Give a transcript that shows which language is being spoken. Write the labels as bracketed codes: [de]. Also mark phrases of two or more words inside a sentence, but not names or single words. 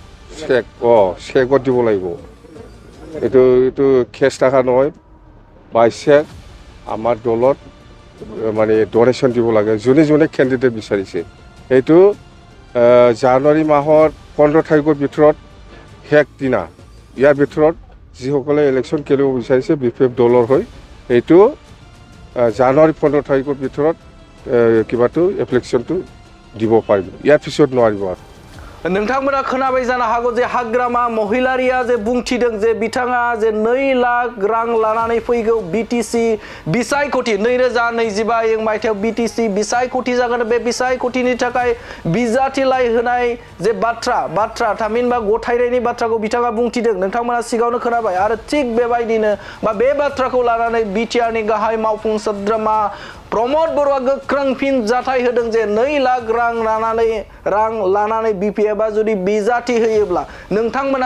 [as] চেকত দিব লাগিব এটো কেছ টাকা নহয় বাইছে আমাৰ দলত মানে ডোনেশন দিব লাগে জনে জনে ক্যান্ডিডেট বিচাৰিছে এইটো জানুৱাৰী মাহৰ 15 তাৰিখৰ ভিতৰত হেক দিনা ইয়াৰ ভিতৰত যিসকলে ইলেকশ্যন খেলিব বিচাৰিছে বিপিএফ দলৰ হৈ এইটো জানুৱাৰী 15 তাৰিখৰ ভিতৰত কিবাটো এপ্লিকেশনটো দিব পাৰিব ইয়াৰ পিছত নোৱাৰিব [brx] नोंथांमोना खोनाबाय जानो हागौ जे हाग्रामा महिलारिया जे बुंथिदों जे बिथाङा जे 2 लाख रां लानानै फैगौ बीटीसी बिसायख'थि 2025 मायथाइयाव बीटीसी बिसायख'थि जागोन बे बिसायख'थिनि थाखाय बिजाथिलाय होनाय जे बाथ्रा थामहिनबा गथायनायनि बाथ्राखौ बिथाङा बुंथिदों नोंथांमोना सिगाङावनो खोनाबाय आरो थिग बेबायदिनो बा बे बाथ्राखौ लानानै बिटिआरनि गाहाय मावफुं सोद्रोमा प्रमोद बरुवा गोख्रों फिन जाथाय होदों जे 2 लाख रां लानानै बीपीएफआ जुदि बिजाथि होयोब्ला नोंथांमोना